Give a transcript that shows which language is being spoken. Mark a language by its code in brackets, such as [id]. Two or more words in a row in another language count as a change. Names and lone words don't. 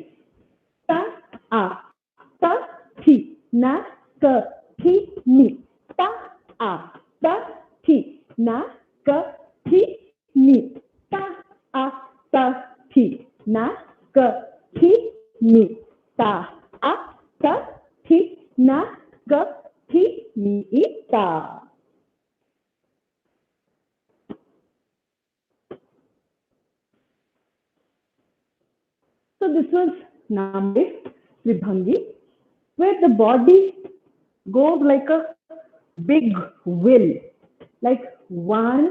[en] Ta. A. Ta. Thi. Na. Ka. Thi. Ni. Ta. A. Ta. Thi. Na. Ka. Thi. Ni. Ta. A. Ta. Thi. Na. Ka. Thi. Ni. Ta. A. Ta. Thi. Na. Ka. Thi. Ni. Ta. So this was number Vibhangi, where the body goes like a big will, like 1.